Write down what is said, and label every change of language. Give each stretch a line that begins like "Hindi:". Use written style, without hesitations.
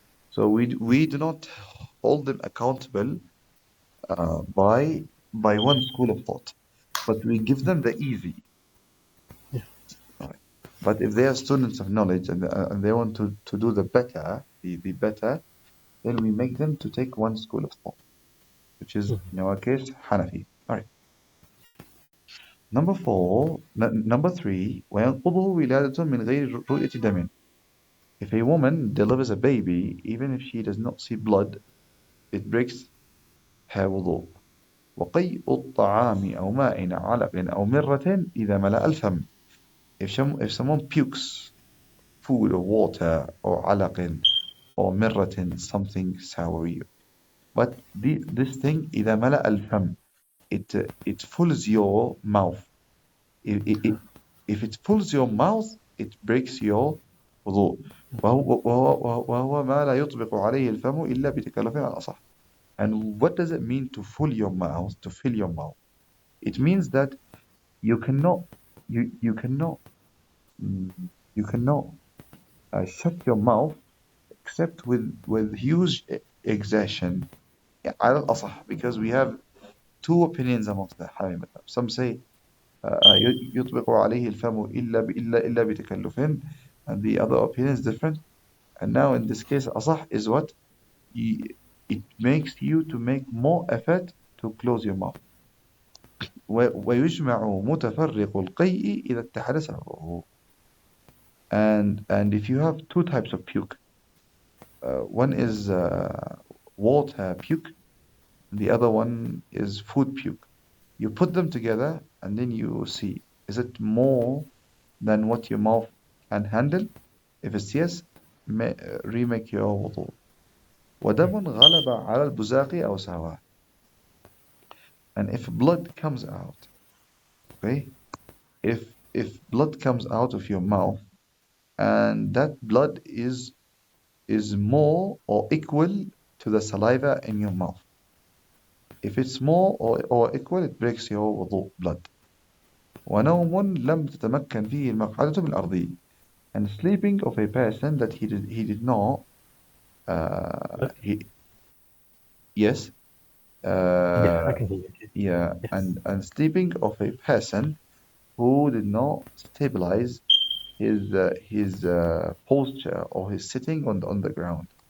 English: So we do not hold them accountable by one school of thought, but we give them the easy. Yeah. Right? But if they are students of knowledge and they want to do the better, the better, then we make them to take one school of thought, which is in our case Hanafi. All right. Number four, number three,
Arabic: وينقضه ولادة من غير رؤية دم.
English: If a woman delivers a baby, even if she does not see blood, it breaks her wudu.
Arabic: وقيء الطعام أو ماء علق أو مرة إذا ملأ الفم.
English: If someone pukes food or water or علق or مرة something soury, but this thing
Arabic: إذا ملأ الفم,
English: it fills your mouth. If it fills your mouth, it breaks your wudu.
Arabic: وهو ما لا يطبق عليه الفم إلا بتكلف على الأصح.
English: And what does it mean to fill your mouth? To fill your mouth. It means that you cannot you cannot mm, you cannot shut your mouth except with huge exertion. Yeah,
Arabic: على الأصح,
English: because we have two opinions amongst the Hanafi madhab. Some say
Arabic: يطبق عليه الفم إلا بتكلف,
English: and the other opinion is different. And now in this case أصح is what it makes you to make more effort to close your mouth.
Arabic: ويجمع متفرق القيء إذا اتحد سببه.
English: And if you have two types of puke, one is water puke, and the other one is food puke. You put them together and then you see, is it more than what your mouth can handle? If it's yes, remake your wudu.
Arabic: ودم غلب على البزاق أو سهوه.
English: And if blood comes out, okay, if blood comes out of your mouth and that blood is more or equal to the saliva in your mouth. If it's more or equal, it breaks your wudu, blood.
Arabic: ونوم لم تتمكن فيه المقعدة بالأرض.
English: And sleeping of a person that he did not Look. he yes Yeah, I can hear you. Okay. yeah, Yes. and sleeping of a person who did not stabilize his posture or his sitting on the ground.